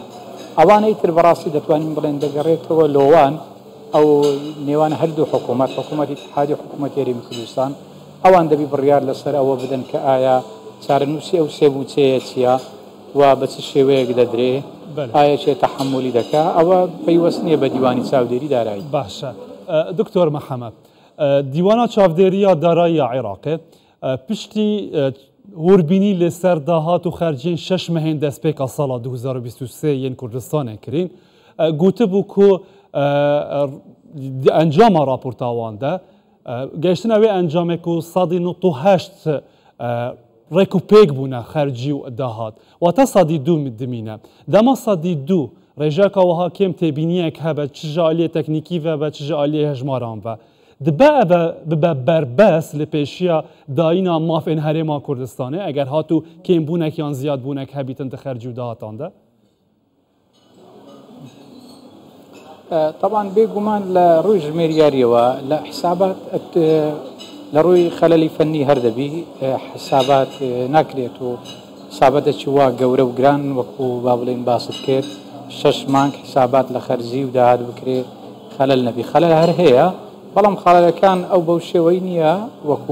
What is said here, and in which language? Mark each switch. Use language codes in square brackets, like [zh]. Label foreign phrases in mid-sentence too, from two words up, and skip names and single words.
[ckb] ئەوانەی تر بەڕاستی دەتوانین بڵێن دەگەڕێتەوە لۆوان ئەو نێوان هەردوو حکوومەتی اتحادی حکوومەت یاریمی کوردستان ئەوان دەبی بڕیار لەسەر ئەوە بدەن کە ئایا چارەنووسی ئەو سێبووچەیە چییە و بە چ شێوەیەک دەدرێ ئایا چێ تەحملی دەکا ئەوە پەیوەست نییە بە دیوانی چاودێری دارایی. [ku] باشە دکتۆر محەممەد دیوانە چاودێریە دارایی عێراقێ پشتی هوربینی لەسەر داهات و خەرجین 6 مەهێن دەستپێکە ساڵا 2023 یەن کوردستانê kirîn gotibû ku encama raportawan de geştina wê encamê ku sadî 98 rekupêk bûne xercî û dahat wata sadî du dimîne dema sadî du rêjeka wiha kêm têbîniyek hebe çi ji aliyê teknîkî ve ve çi ji aliyê hejmaran ve dibe ev bibe berbes li pêşiya dayîna mafên herêma Kurdistanê eger hatû kêmbûnek yan ziyadbûnek hebîtin di xercî û dahatan de. [ckb] طبعا بێگومان لە ڕووی ژمێریاریەوە لە حسابات لە ڕووی خەلەلی فەنی هەردەبی حسابات ناکرێت و حسابەتێکی وا گەورە و گران وەکو با بڵێن باست کرد 6 مانگ حسابات لە خەرجی و داهات بکرێت خەلەل نەبی خەلەل هەر هەیە بەڵام خەلەلەکان ئەو بەو شێوەی نییە وەکو